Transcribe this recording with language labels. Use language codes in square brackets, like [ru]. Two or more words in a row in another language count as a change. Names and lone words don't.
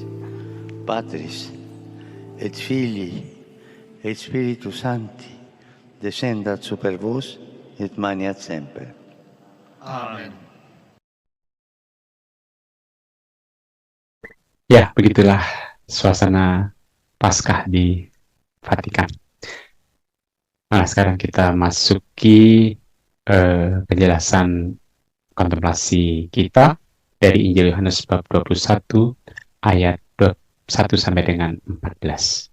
[la] Patris, et Filii, et Spiritus Sancti, descendat super vos, et maniat semper. [id] Ya, begitulah suasana Paskah di Vatikan. Nah, sekarang kita masuki penjelasan kontemplasi kita dari Injil Yohanes bab 21 ayat 1 sampai dengan 14.